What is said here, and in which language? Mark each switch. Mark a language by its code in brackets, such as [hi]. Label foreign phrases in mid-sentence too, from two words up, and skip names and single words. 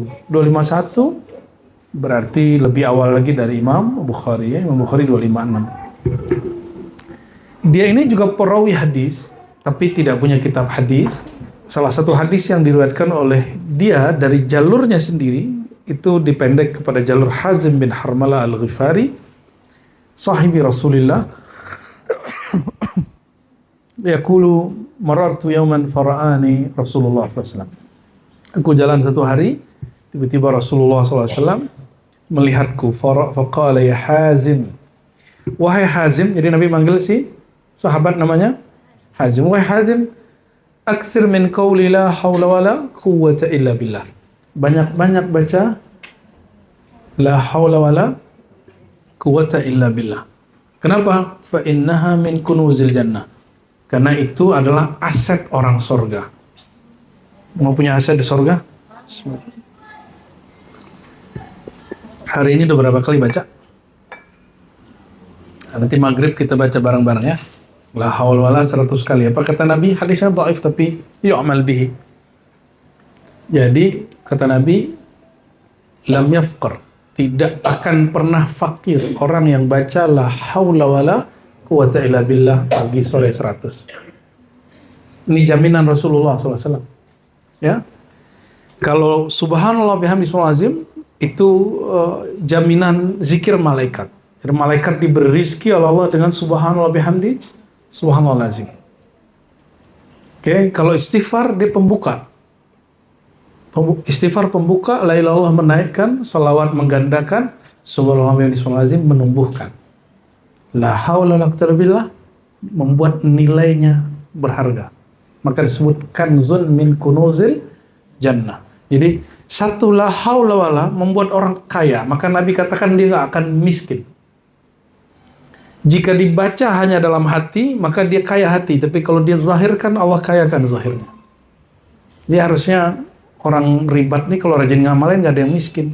[id] 251 berarti lebih awal lagi dari Imam Bukhari, ya. Imam Bukhari 256. Dia ini juga perawi hadis tapi tidak punya kitab hadis. Salah satu hadis yang diriwayatkan oleh dia dari jalurnya sendiri itu dipendek kepada jalur Hazim bin Harmalah Al-Ghifari, [ar] صاحبي رسول الله. يقول مررت يوما فرآني رسول الله ص. [id] Aku jalan satu hari, tiba-tiba Rasulullah SAW melihatku. [ar] فقال يا حازم, wahai Hazim. [id] Jadi Nabi manggil si sahabat namanya Hazim. [ar] Wahai Hazim, أكثر من قول لا حول ولا قوة إلا بالله. [id] Banyak-banyak baca [ar] لا حول ولا قوة إلا بالله. [id] Kenapa? [ar] فإنها من كنوز الجنة. [id] Karena itu adalah aset orang surga. Mau punya aset di surga? Hari ini udah berapa kali baca? Nanti maghrib kita baca bareng-bareng, ya. [ar] لا حول ولا [id] 100 kali. Apa kata Nabi? Hadisnya dhaif tapi [ar] يعمل به. [id] Jadi kata Nabi, [ar] لم يفتقر, [id] tidak akan pernah fakir orang yang baca [ar] لا حول ولا قوة إلا بالله [id] pagi sore 100. Ini jaminan Rasulullah SAW. Ya, kalau [ar] سبحان الله وبحمده العظيم [id] itu jaminan zikir malaikat. Jadi malaikat diberi rizki oleh Allah dengan [ar] سبحان الله وبحمده سبحان الله العظيم. [id] Oke, kalau istighfar dia pembuka. Istighfar pembuka, [ar] لا إله إلا الله [id] menaikkan, salawat menggandakan, [ar] سبحان الله وبحمده العظيم [id] menumbuhkan. [ar] لا حول ولا قوة بالله [id] membuat nilainya berharga. Maka disebut [ar] كنز من كنوز الجنة. [id] Jadi satu [ar] لا حول ولا [id] membuat orang kaya, maka Nabi katakan dia nggak akan miskin. Jika dibaca hanya dalam hati, maka dia kaya hati. Tapi kalau dia zahirkan, Allah kayakan zahirnya. Dia harusnya orang ribat nih kalau rajin ngamalin nggak ada yang miskin.